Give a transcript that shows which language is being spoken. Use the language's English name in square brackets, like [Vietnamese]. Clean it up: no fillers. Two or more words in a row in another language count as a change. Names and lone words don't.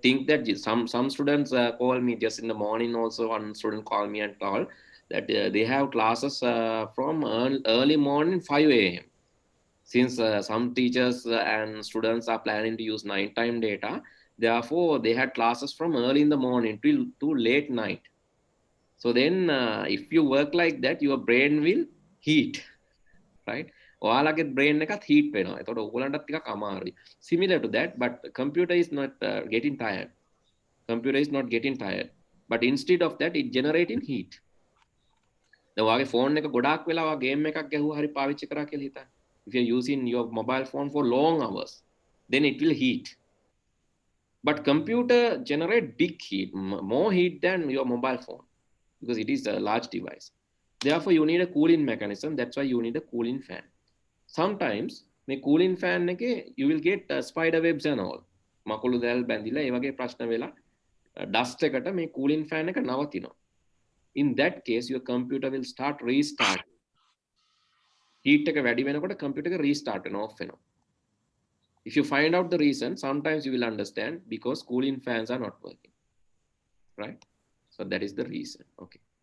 [English] Think that some students call me just in the morning. Also, one student called me and told that they have classes from early morning 5 a.m. Since some teachers and students are planning to use nighttime data, therefore they had classes from early in the morning till to late night. So then if you work like that, your brain will heat, right? [Sinhala] ඔයාලගේ brain එකත් heat වෙනවා. එතකොට ඔයගලන්ටත් ටිකක් අමාරුයි. [English] Similar to that, but computer is not getting tired. Computer is not getting tired. But instead of that, it generating heat. [Sinhala] දැන් ඔයාගේ phone එක ගොඩාක් වෙලා ඔයා game එකක් ගැහුවා හරි පාවිච්චි කරා කියලා හිතන්න. [English] If you're using your mobile phone for long hours, then it will heat. But computer generate big heat, more heat than your mobile phone, because it is a large device. Therefore, you need a cooling mechanism. That's why you need a cooling fan. Sometimes මේ cooling fan එකේ you will get spider webs and all. [Sinhala] මකුළු දැල් බැඳිලා ඒ වගේ ප්‍රශ්න වෙලා dust එකට මේ [English] cooling fan [Sinhala] එක නවතිනවා. [English] In that case, your computer will start restart. [Sinhala] Heat එක වැඩි වෙනකොට computer එක restart වෙනවා, off වෙනවා. [English] If you find out the reason, sometimes you will understand because cooling fans are not working, right? So that is the reason. Okay.